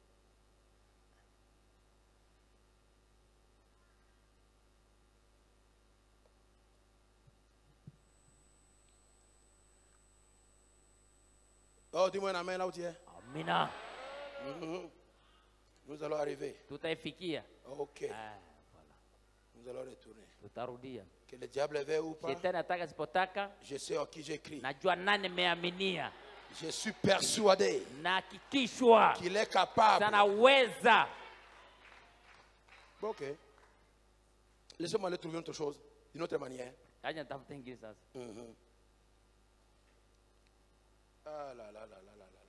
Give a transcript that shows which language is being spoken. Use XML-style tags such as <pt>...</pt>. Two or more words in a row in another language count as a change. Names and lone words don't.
<fr>Oh, dis-moi un amen là où tu es.</fr> <sw>Amina.</sw> <fr>Nous allons arriver.</fr> <sw>Tutaifikia.</sw> <fr>Ok. Nous allons retourner.</fr> <sw>Tutarudia.</sw> <fr>Que le diable veut ou pas.</fr> <sw>Shetani ataka sipotaka.</sw> <fr>Je sais en qui j'écris.</fr> <sw>Najua nani meaminia.</sw> <fr>Je suis persuadé qu'il est capable.</fr> <sw>Sanaweza.</sw> <fr>Ok. Laissez-moi aller trouver autre chose, d'une autre manière. Ah là là là là là.</fr>